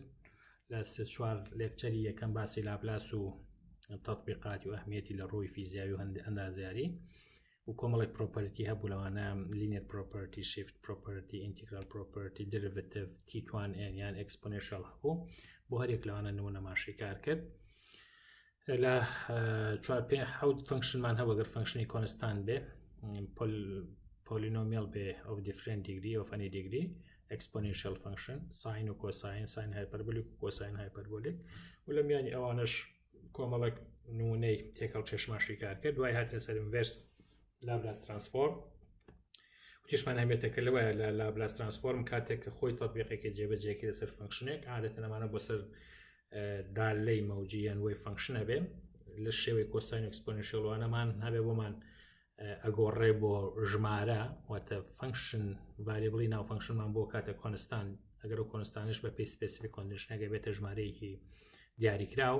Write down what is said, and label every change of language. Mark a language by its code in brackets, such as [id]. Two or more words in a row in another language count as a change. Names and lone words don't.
[ckb] لە 4 لێکچەری یەکەم باسی لاپلاس و تەطبیقات و ئەهمیەتی لە ڕووی فیزیایی و ئەندازیاری و کۆمەڵێک پرۆپەرتی هەبوو لەوانە [en] linear property, shift property, integral property, [ckb] دریڤێتیڤ، T1n یان ئەکسپۆنێنشیال هەبوو. بۆ هەرێک لەوانە نمونەماشی کار کرد. لە 4-5 فەنکشنمان هەبوو ئەگەر فەنکشنی کۆنستان بێ، پۆلینۆمیال بێ [en] of different degree of any degree، exponential function، [ckb] ساین و کۆساین، ساین هایپەربۆلیک و کۆساین هایپەربۆلیک، و لە میانی ئەوانش کۆمەڵێک نمونەی تێکەڵ چێشماشی کار کرد. دوای هاتە سەر [en] Inverse Laplace-Transform [ckb] و تیشمان هەمێتەکە لەوەیە لە [en] Laplace-Transform [ckb] کاتێک کە خۆی تەطبیقێکی جێبەجێکی لەسەر فەنکشنێک عادەتەن ئەمانە بۆ سەر دالەی مەوجی یان وەی فەنکشنە بێ لە شێوەی کۆساین و ئەکسپۆنێنشیالوانەمان هەبێ بۆمان ئەگۆڕێ بۆ ژمارە، واتە فەنکشن ڤاریبڵی ناو فەنکشنمان بۆ کاتە کۆنستان، ئەگەر و کۆنستانش بە پێی سپێسیفیک کۆندیشنەکە بێتە ژمارەیەکی دیاریکراو.